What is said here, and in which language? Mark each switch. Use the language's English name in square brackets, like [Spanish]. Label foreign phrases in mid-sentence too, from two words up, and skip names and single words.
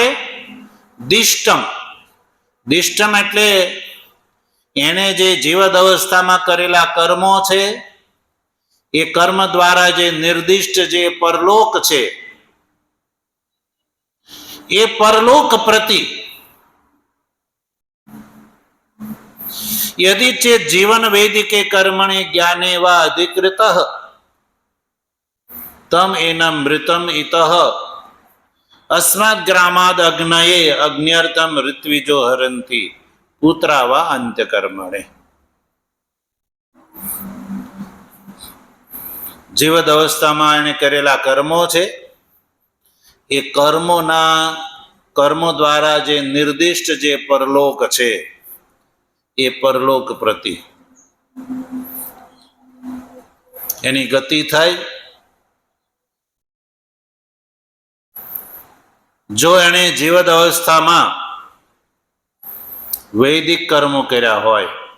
[Gujarati] દિષ્ટમ. દિષ્ટમ એટલે એને જે જીવદ અવસ્થામાં કરેલા કર્મો છે એ કર્મ દ્વારા જે નિર્દિષ્ટ જે પરલોક છે એ પરલોક પ્રતિ [Sanskrit] यदि चेत जीवन वैदिके कर्मणि ज्ञाने वा अधिकृतः तम एनं मृतम इतः अस्मात् ग्रामाद् अग्नये अग्न्यर्थम ऋत्विजो हरन्ति पुत्रा वा अंत्यकर्मणे. [Gujarati] જીવદ અવસ્થામાં એને કરેલા કર્મો છે એ કર્મો દ્વારા જે નિર્દિષ્ટ જે પરલોક છે એ પરલોક પ્રતિ એની ગતિ થાય. જો એને જીવદ અવસ્થામાં વૈદિક કર્મો કર્યા હોય